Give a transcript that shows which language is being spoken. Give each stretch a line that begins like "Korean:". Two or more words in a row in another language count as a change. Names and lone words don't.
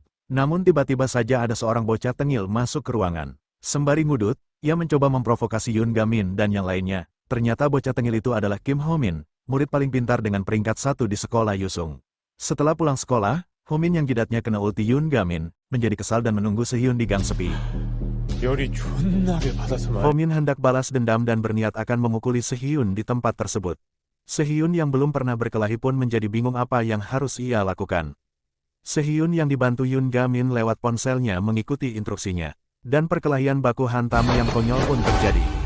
Indonesian: Namun tiba-tiba saja ada seorang bocah tengil masuk ke ruangan. Sembari ngudut, ia mencoba memprovokasi Yoon Gamin dan yang lainnya. Ternyata bocah tengil itu adalah Kim Ho-min, murid paling pintar dengan peringkat 1 di sekolah Yusung. Setelah pulang sekolah, Ho-min yang jidatnya kena ulti Yoon Gamin, menjadi kesal dan menunggu Se-hyun di gang sepi.
Korean: 열이 존나게 받아서 말.
Indonesian: Ho-min hendak balas dendam dan berniat akan memukuli Se-hyun di tempat tersebut. Se-hyun yang belum pernah berkelahi pun menjadi bingung apa yang harus ia lakukan. Se-hyun yang dibantu Yoon Gamin lewat ponselnya mengikuti instruksinya. Dan perkelahian baku hantam yang konyol pun terjadi.